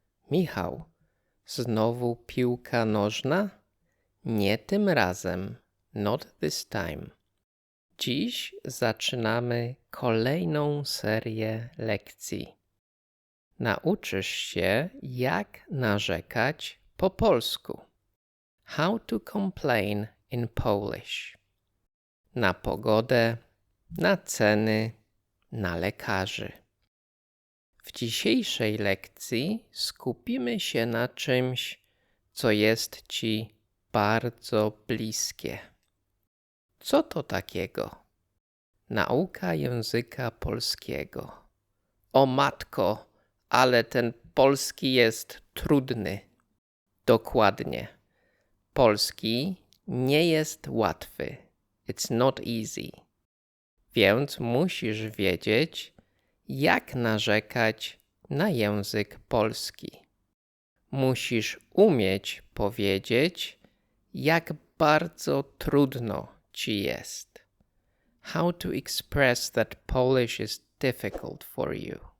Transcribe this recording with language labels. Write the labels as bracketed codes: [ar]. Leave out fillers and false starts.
[pl] Michał, znowu piłka nożna? Nie tym razem. [en] Not this time. [pl] Dziś zaczynamy kolejną serię lekcji. Nauczysz się, jak narzekać po polsku. [en] How to complain in Polish. [pl] Na pogodę, na ceny, na lekarzy. W dzisiejszej lekcji skupimy się na czymś, co jest Ci bardzo bliskie. Co to takiego? Nauka języka polskiego. O matko, ale ten polski jest trudny. Dokładnie. Polski nie jest łatwy. [en] It's not easy. [pl] Więc musisz wiedzieć, jak narzekać na język polski. Musisz umieć powiedzieć, jak bardzo trudno ci jest. [en] How to express that Polish is difficult for you.